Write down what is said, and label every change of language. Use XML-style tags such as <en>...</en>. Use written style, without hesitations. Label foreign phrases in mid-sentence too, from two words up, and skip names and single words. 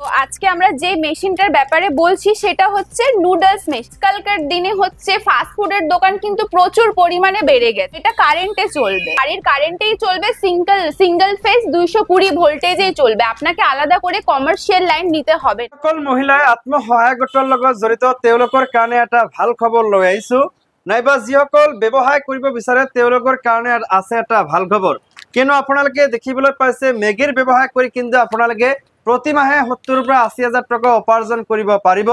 <bn>আজকে আমরা যে মেশিনটার ব্যাপারে বলছি সেটা হচ্ছে নুডলস মেশিন। আজকালকার দিনে হচ্ছে ফাস্ট ফুডের দোকান কিন্তু প্রচুর পরিমাণে বেড়ে গেছে। এটা কারেন্টে চলবে, বাড়ির কারেন্টেই চলবে,</bn> <en>single phase</en> <bn>220 ভোল্টেজেই চলবে। আপনাকে আলাদা করে</bn> <en>commercial line</en> <bn>নিতে হবে।</bn> <as>সকল মহিলাই আত্মসহায়ক গোটৰ লগত জড়িত তেওঁলোকৰ কাৰণে এটা ভাল খবৰ লৈ আহিছো। নাইবা যিসকল ব্যৱসায় কৰিব বিচাৰে তেওঁলোকৰ কাৰণে আছে এটা ভাল খবৰ। কিনো আপোনালোকে দেখিবলৈ পাইছে মেগিৰ ব্যৱসায় কৰি কিন্তু আপোনালোকে প্ৰতি মাহে 70 পৰা 80,000 টাকা উপাৰ্জন কৰিব পাৰিব।</as>